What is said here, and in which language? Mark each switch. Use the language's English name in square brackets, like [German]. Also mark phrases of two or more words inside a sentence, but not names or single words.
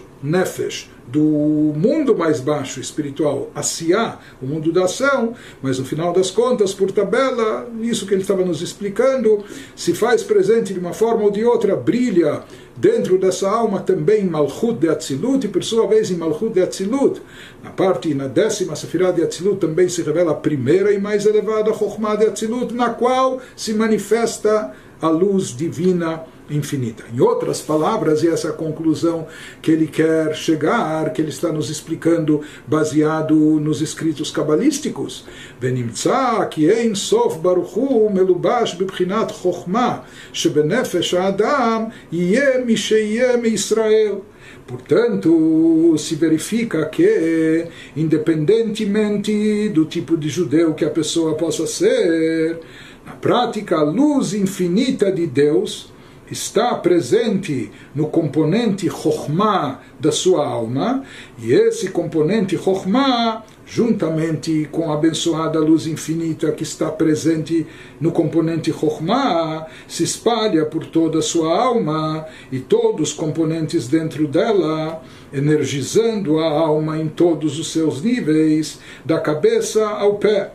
[Portuguese] Nefesh, do mundo mais baixo espiritual, Asiá, o mundo da ação, mas no final das contas, por tabela, isso que ele estava nos explicando, se faz presente de uma forma ou de outra, brilha dentro dessa alma também Malchut de Atzilut, e por sua vez em Malchut de Atzilut, na 10ª Sefirá de Atzilut também se revela a primeira e mais elevada Chokhmah de Atzilut, na qual se manifesta a luz divina infinita. Em outras palavras, e essa é a conclusão que ele quer chegar, que ele está nos explicando baseado nos escritos cabalísticos. [Hebrew] ונמצא כי אין סוף ברוך הוא מלובש בבחינת חכמה שבנפש האדם יהיה מי שיהיה מישראל. [Portuguese] Portanto, se verifica que, independentemente do tipo de judeu que a pessoa possa ser, na prática, a luz infinita de Deus está presente no componente Chokhmah da sua alma, e esse componente Chokhmah, juntamente com a abençoada luz infinita que está presente no componente Chokhmah, se espalha por toda a sua alma e todos os componentes dentro dela, energizando a alma em todos os seus níveis, da cabeça ao pé.